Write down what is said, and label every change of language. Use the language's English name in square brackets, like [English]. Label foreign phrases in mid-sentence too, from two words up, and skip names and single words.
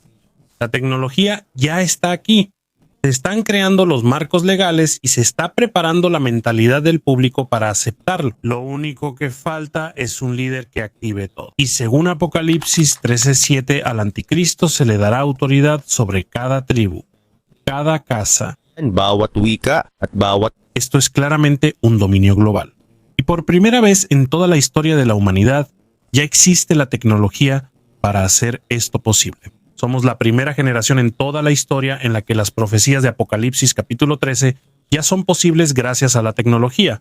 [Spanish] La tecnología ya está aquí. Se están creando los marcos legales y se está preparando la mentalidad del público para aceptarlo. Lo único que falta es un líder que active todo. Y según Apocalipsis 13:7, al anticristo se le dará autoridad sobre cada tribu, cada casa. [Filipino] Bawat wika at bawat. [Spanish] Esto es claramente un dominio global. Y por primera vez en toda la historia de la humanidad, ya existe la tecnología para hacer esto posible. Somos la primera generación en toda la historia en la que las profecías de Apocalipsis capítulo 13 ya son posibles gracias a la tecnología.